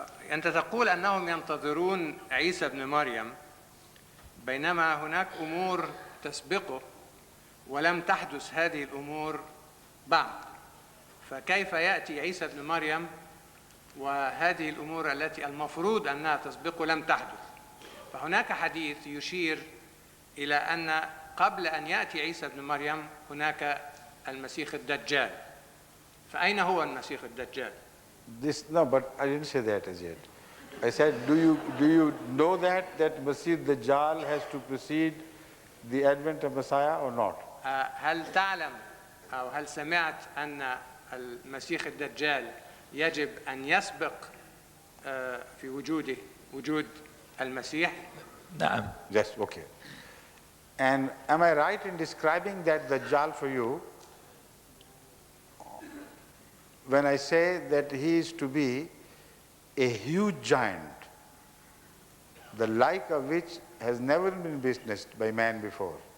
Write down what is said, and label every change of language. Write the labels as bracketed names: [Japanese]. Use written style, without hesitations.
[Arabic] أنت تقول أنهم ينتظرون عيسى ابن مريم بينما هناك أمور تسبقه ولم تحدث هذه الأمور بعد فكيف يأتي عيسى ابن مريم وهذه الأمور التي المفروض أنها تسبقه لم تحدث فهناك حديث يشير إلى أن قبل أن يأتي عيسى ابن مريم هناك المسيح الدجال فأين هو المسيح الدجال؟ [English] No, but I didn't say that as yet. I said, do you know that Masih Dajjal has to precede the advent of Messiah or not? [Arabic] هل تعلم أو هل سمعت أن المسيح الدجال يجب أن يسبق في وجود المسيح؟ نعم. [English] Yes, okay. And am I right in describing that Dajjal for you when I say that he is to be a huge giant, the like of which has never been witnessed by man before?